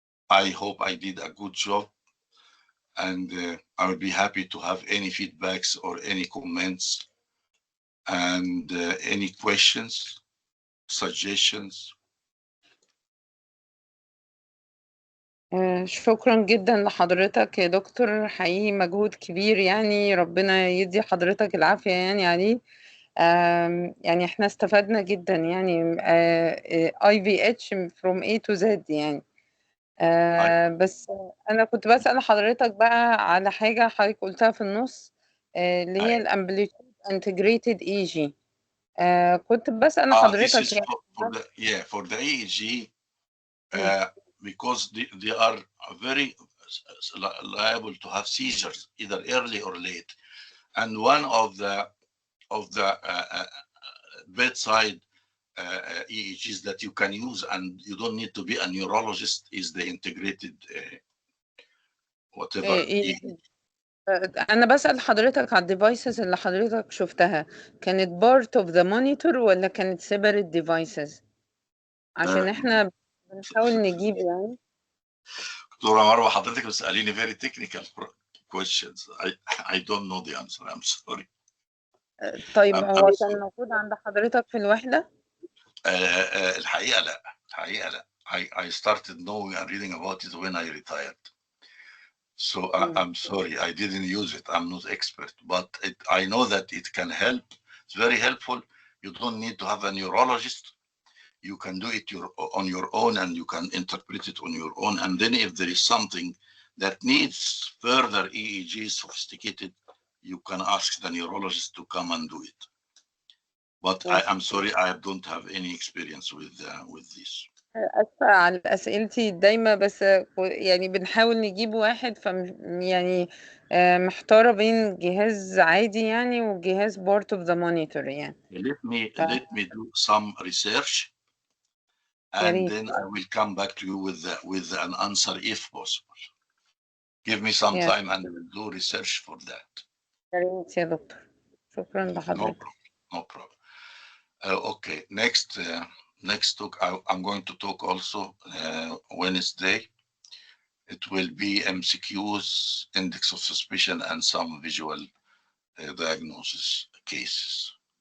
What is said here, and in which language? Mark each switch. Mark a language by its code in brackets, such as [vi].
[en] I hope I did a good job, and I will be happy to have any feedbacks or any comments and any questions, suggestions. [ar] شكرا جدا لحضرتك يا دكتور، حقيقي مجهود كبير، يعني ربنا يدي حضرتك العافية يعني عليه. يعني احنا استفدنا جدا يعني [en] IVH from A to Z [ar] يعني. بس انا كنت بسأل حضرتك بقى على حاجة حضرتك قلتها في النص، اللي هي الامبليتيود انتجريتد EEG. كنت بسأل حضرتك [en] This is for the EEG, because they are very liable to have seizures either early or late, and one of the bedside EEGs that you can use and you don't need to be a neurologist is the integrated whatever EEG. [ar] أنا بسأل حضرتك على الديفايسز اللي حضرتك شفتها، كانت [en] part of the monitor [ar] ولا كانت [en] separate devices؟ [ar] عشان احنا بنحاول نجيب يعني. دكتورة مروة حضرتك بتسأليني [en] very technical questions. I don't know the answer. I'm sorry. [ar] طيب هو كان موجود عند حضرتك في الوحدة؟ الحقيقة لا. [en] I started knowing and reading about it when I retired. So I'm sorry, I didn't use it. I'm not expert, but I know that it can help. It's very helpful. You don't need to have a neurologist. You can do it on your own, and you can interpret it on your own. And then if there is something that needs further EEG sophisticated, you can ask the neurologist to come and do it. But I'm sorry, I don't have any experience with this. [ar] أسفة على أسئلتي دايما، بس يعني بنحاول نجيب واحد يعني محتارة بين جهاز عادي يعني وجهاز [en] part of the monitor [ar] يعني. [en] Let me do some research, and then I will come back to you with an answer if possible. Give me some time and I will do research for that. [ar] يا ريت يا دكتور، شكرا لحضرتك. [en] No problem. Okay, next talk, I'm going to talk also Wednesday. It will be MCQs, index of suspicion, and some visual diagnosis cases.